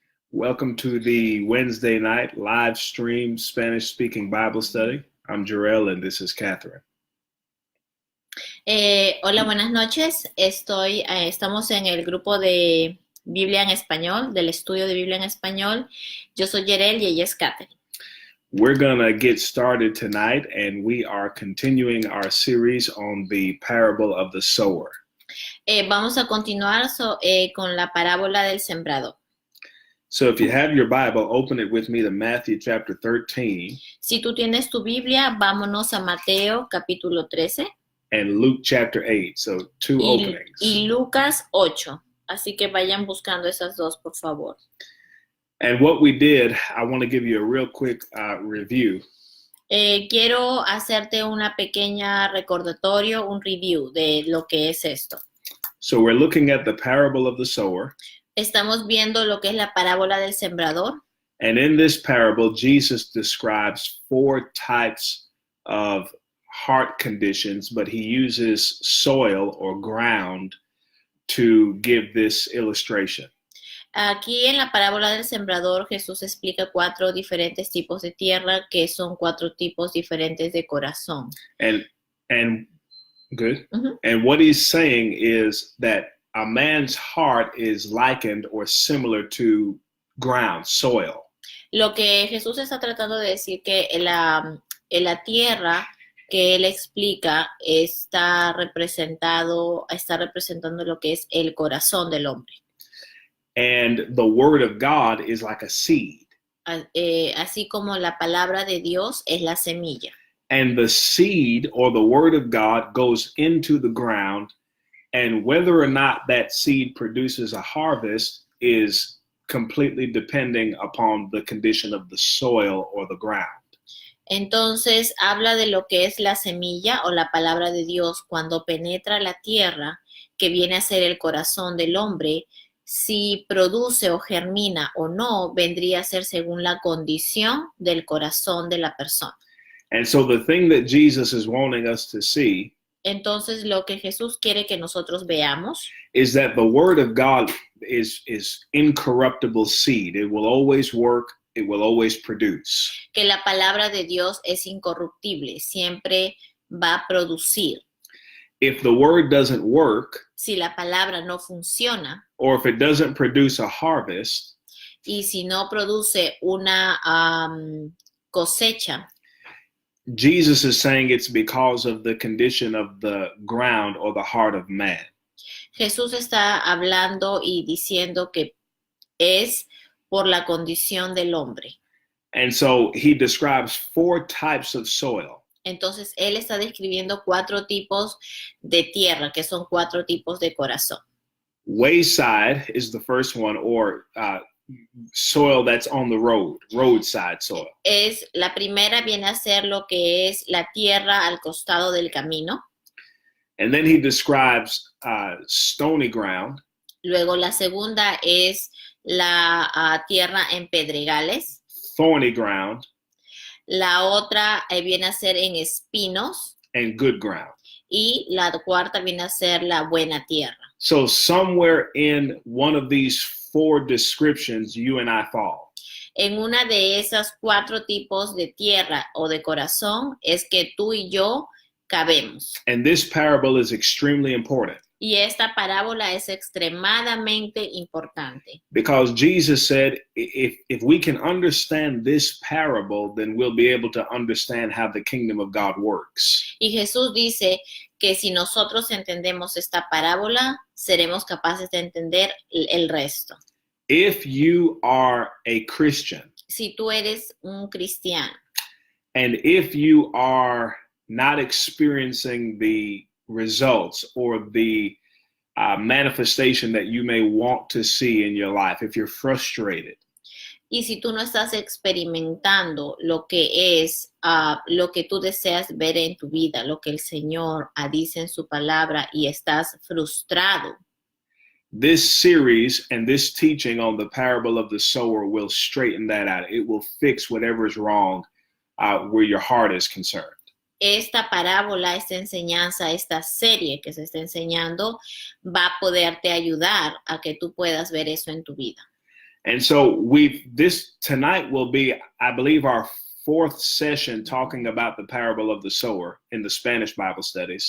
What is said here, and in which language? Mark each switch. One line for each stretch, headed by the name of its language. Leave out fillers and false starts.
English: Welcome to the Wednesday night live stream Spanish speaking Bible study. I'm Jarrell and this is Catherine.
Spanish: Hola, buenas noches. Estamos en el grupo de Biblia en Español, del estudio de Biblia en Español. Yo soy Yerel y ella es Catherine.
English: We're going to get started tonight and we are continuing our series on the parable of the sower.
Spanish: Vamos a continuar con la parábola del sembrador.
English: So if you have your Bible, open it with me to Matthew chapter 13
Spanish: Si tú tienes tu Biblia, vámonos a Mateo capítulo 13
English: and Luke chapter 8. So two openings.
Spanish: y Lucas 8. Así que vayan buscando esas dos, por favor.
English: And what we did, I want to give you a real quick review.
Spanish: Quiero hacerte una pequeña recordatorio, un review de lo que es esto.
English: So we're looking at the parable of the sower.
Spanish: Estamos viendo lo que es la parábola del sembrador.
English: And in this parable, Jesus describes four types of heart conditions, but he uses soil or ground to give this illustration.
Spanish: Aquí en la parábola del sembrador, Jesús explica 4 diferentes tipos de tierra, que son 4 tipos diferentes de corazón.
English: And good. Uh-huh. And what he's saying is that a man's heart is likened or similar to ground, soil.
Spanish: Lo que Jesús está tratando de decir que la tierra que él explica está representando lo que es el corazón del hombre.
English: And the word of God is like a seed.
Spanish: Así como la palabra de Dios es la semilla.
English: And the seed or the word of God goes into the ground, and whether or not that seed produces a harvest is completely depending upon the condition of the soil or the ground.
Spanish: Entonces habla de lo que es la semilla o la palabra de Dios cuando penetra la tierra, que viene a ser el corazón del hombre. Si produce o germina o no, vendría a ser según la condición del corazón de la persona.
English: And so the thing that Jesus is wanting us to see
Spanish: Entonces lo que Jesús quiere que nosotros veamos
English: is that the word of God is incorruptible seed. It will always work. It will always produce.
Spanish: Que la palabra de Dios es incorruptible, siempre va a producir.
English: If the word doesn't work,
Spanish: si la palabra no funciona,
English: or if it doesn't produce a harvest,
Spanish: y si no produce una cosecha,
English: Jesus is saying it's because of the condition of the ground or the heart of man.
Spanish: Jesús está hablando y diciendo que es por la condición del hombre.
English: And so he describes 4 types of soil.
Spanish: Entonces él está describiendo 4 tipos de tierra, que son 4 tipos de corazón.
English: Wayside is the first one, or soil that's on the roadside soil.
Spanish: La primera viene a ser lo que es la tierra al costado del camino.
English: And then he describes stony ground.
Spanish: Luego la segunda es la tierra en pedregales.
English: Thorny ground.
Spanish: La otra viene a ser en espinos.
English: And good ground.
Spanish: Y la cuarta viene a ser la buena tierra.
English: So somewhere in one of these 4 descriptions, you and I fall.
Spanish: En una de esas 4 tipos de tierra o de corazón es que tú y yo cabemos.
English: And this parable is extremely important.
Spanish: Y esta parábola es extremadamente importante.
English: Because Jesus said, if we can understand this parable, then we'll be able to understand how the kingdom of God works.
Spanish: Y Jesús dice que si nosotros entendemos esta parábola, seremos capaces de entender el resto.
English: If you are a Christian,
Spanish: si tú eres un cristiano,
English: and if you are not experiencing the results or the manifestation that you may want to see in your life, if you're frustrated,
Spanish: y si tú no estás experimentando lo que es lo que tú deseas ver en tu vida, lo que el Señor dice en su palabra, y estás frustrado,
English: this series and this teaching on the parable of the sower will straighten that out. It will fix whatever is wrong where your heart is concerned.
Spanish: esta parábola, esta enseñanza, esta serie que se está enseñando va a poderte ayudar a que tú puedas ver eso en tu vida.
English: And so this tonight will be, I believe, our fourth session talking about the parable of the sower in the Spanish Bible studies.